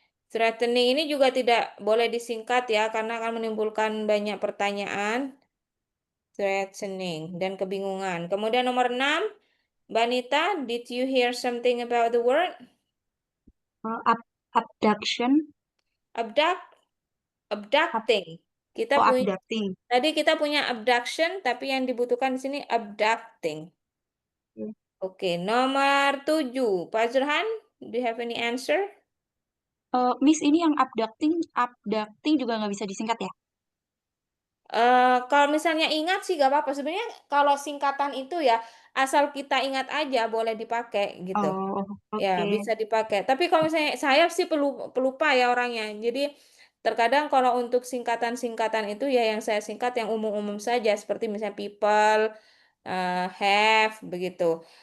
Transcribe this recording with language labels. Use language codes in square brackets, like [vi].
[id] Threatening ini juga tidak boleh disingkat ya karena akan menimbulkan banyak pertanyaan. Threatening dan kebingungan. Kemudian nomor 6, [en] Mbak Nita, did you hear something about the word? Abduction. [id] Abducting. Kita punya [en] Abducting. [id] Tadi kita punya abduction, tapi yang dibutuhkan di sini abducting. Oke. Oke, nomor 7. [en] Pak Zurhan, do you have any answer? [id] Miss, ini yang abducting juga nggak bisa disingkat ya? Kalau misalnya ingat sih gak apa-apa. Sebenarnya kalau singkatan itu ya, asal kita ingat aja boleh dipakai gitu. Oh, Ya, oke. bisa dipakai. Tapi kalau misalnya saya sih pelupa ya orangnya. Jadi terkadang kalau untuk singkatan-singkatan itu ya yang saya singkat yang umum-umum saja seperti misalnya people, have begitu.